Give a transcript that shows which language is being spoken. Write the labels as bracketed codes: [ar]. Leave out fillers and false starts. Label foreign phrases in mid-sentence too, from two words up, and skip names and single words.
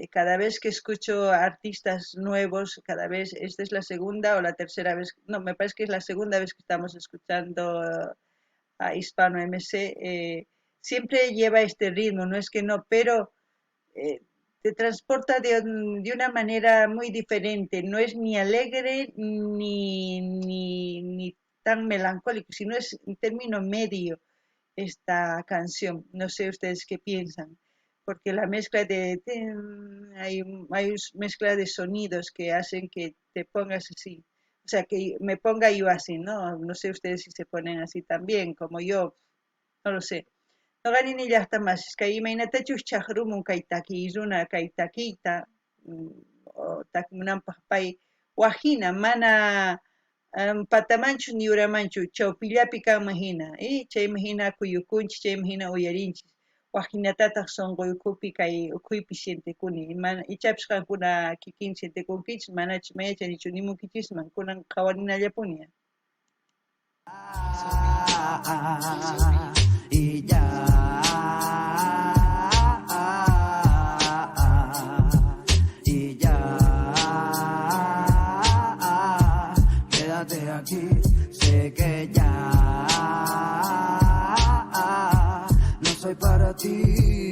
[es] Cada vez que escucho artistas nuevos, cada vez, esta es la segunda o la tercera vez, no, me parece que es la segunda vez que estamos escuchando a Hispano MC, siempre lleva este ritmo, no es que no, pero te transporta de una manera muy diferente, no es ni alegre ni tan melancólico, sino es un término medio esta canción. No sé ustedes qué piensan, porque la mezcla hay mezcla de sonidos que hacen que te pongas así, o sea, que me ponga yo así, ¿no? No sé ustedes si se ponen así también, como yo, no lo sé. [qu] Noqanini llaqtamasiskay imaynatachus chaqrumun kay takiy runa kay takiyta takimunanpaq pay wajina mana patamanchu ni uramanchu chawpillapi kanman hina chayman hina kuyukunchik chayman hina uyarinchik wajinatataq sunquykupi kay ukhuypi sientikuni ichapis qankuna kikin sientikunkichis manachu mayachanichu nimunkichisman kunan qhawarinallapuni. [es] Y ya, y ya, quédate aquí, sé que ya no soy para ti.